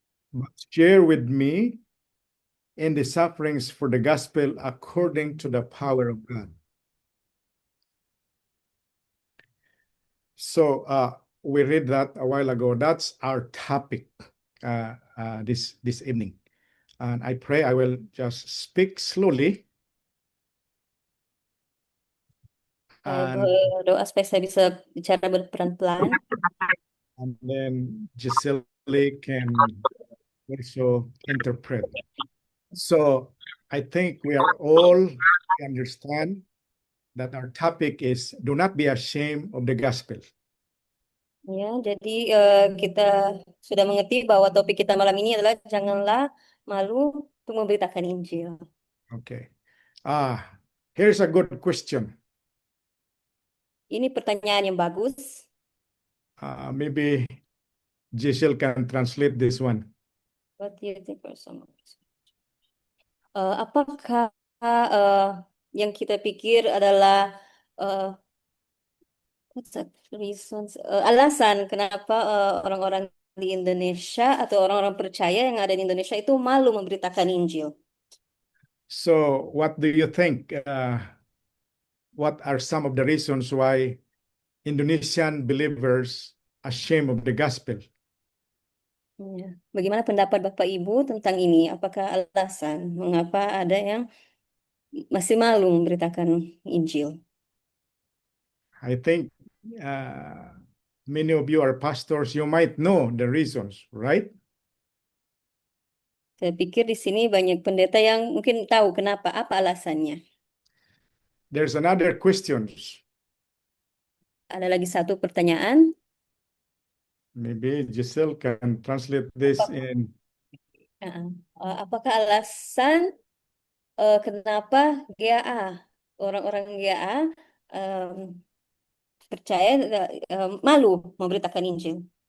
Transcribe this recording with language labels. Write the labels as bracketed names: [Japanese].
[English] but share with me in the sufferings for the gospel according to the power of God." So we read that a while ago. That's our topic this evening. And I pray I will just speak slowly. [Indonesian] saya [English] And, [Indonesian] berdoa supaya saya bisa bicara berpelan-pelan. [English] and then Giselle can also interpret. So I think we are all understand that our topic is do not be ashamed of the gospel. [Indonesian] Ya, jadi kita sudah mengerti bahwa topik kita malam ini adalah janganlah malu untuk memberitakan Injil. [English] Okay. Here's a good question. [Indonesian] Ini pertanyaan yang bagus. [English] Maybe Giselle can translate this one. What do you think for some? [Indonesian] Apakah yang kita pikir adalah [English] what's that reasons? [Indonesian] Alasan kenapa orang-orang di Indonesia atau orang-orang percaya yang ada di Indonesia itu malu memberitakan Injil? [English] So what do you think? What are some of the reasons why Indonesian believers ashamed of the gospel? [Indonesian] Ya. Bagaimana pendapat Bapak Ibu tentang ini? Apakah alasan mengapa ada yang masih malu memberitakan Injil? [English] I think many of you are pastors. You might know the reasons, right? [Indonesian] Saya pikir di sini banyak pendeta yang mungkin tahu kenapa, apa alasannya. [English] There's another question. [Indonesian] Ada lagi satu pertanyaan. [English] Maybe Giselle can translate this in. [Indonesian] Apakah alasan kenapa GAA, orang-orang GAA percaya malu memberitakan Injil?